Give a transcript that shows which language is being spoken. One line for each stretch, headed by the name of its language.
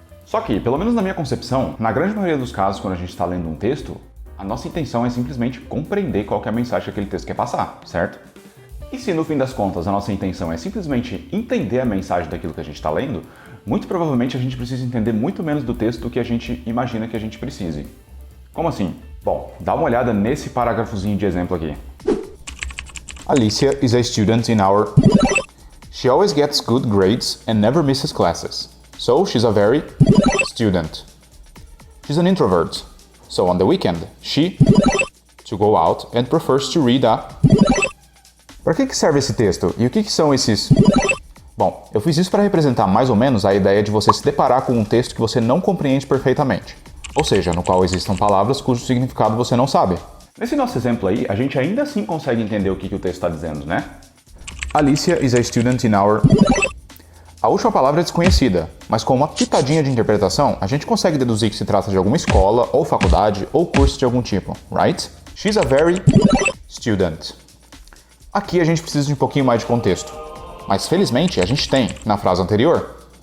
Portuguese: Só que, pelo menos na minha concepção, na grande maioria dos casos, quando a gente está lendo um texto, a nossa intenção é simplesmente compreender qual que é a mensagem que aquele texto quer passar, certo? E se no fim das contas a nossa intenção é simplesmente entender a mensagem daquilo que a gente está lendo, muito provavelmente a gente precisa entender muito menos do texto do que a gente imagina que a gente precise. Como assim? Bom, dá uma olhada nesse parágrafozinho de exemplo aqui.
English: Alicia is a student in our... She always gets good grades and never misses classes. So she's a very... student. She's an introvert. So on the weekend, she... to go out and prefers to read a...
Portuguese: Para que serve esse texto? E o que são esses... Bom, eu fiz isso para representar mais ou menos a ideia de você se deparar com um texto que você não compreende perfeitamente. Ou seja, no qual existam palavras cujo significado você não sabe. Nesse nosso exemplo aí, a gente ainda assim consegue entender o que o texto está dizendo, né?
English: Alicia is a student in our...
Portuguese: A última palavra é desconhecida, mas com uma pitadinha de interpretação, a gente consegue deduzir que se trata de alguma escola, ou faculdade, ou curso de algum tipo,
English: right? She's a very... student.
Portuguese: Aqui a gente precisa de um pouquinho mais de contexto, mas felizmente a gente tem na frase anterior.